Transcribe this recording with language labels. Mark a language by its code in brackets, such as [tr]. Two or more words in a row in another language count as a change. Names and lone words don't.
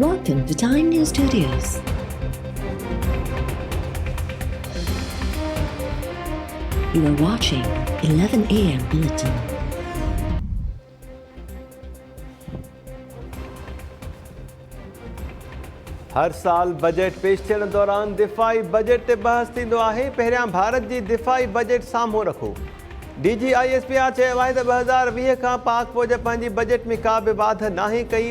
[en] Welcome to Time News Studios. You are watching 11 AM Bulletin. [sd] हर साल बजट पेश थियण दौरान दिफ़ाई बजट ते बहस थींदो आहे। पहिरियां भारत जी दिफ़ाई बजट साम्हूं रखो। DGISPR चयो आहे त 2020 खां पाक फ़ौज पंहिंजी बजट में का बि वाध नाहे कई।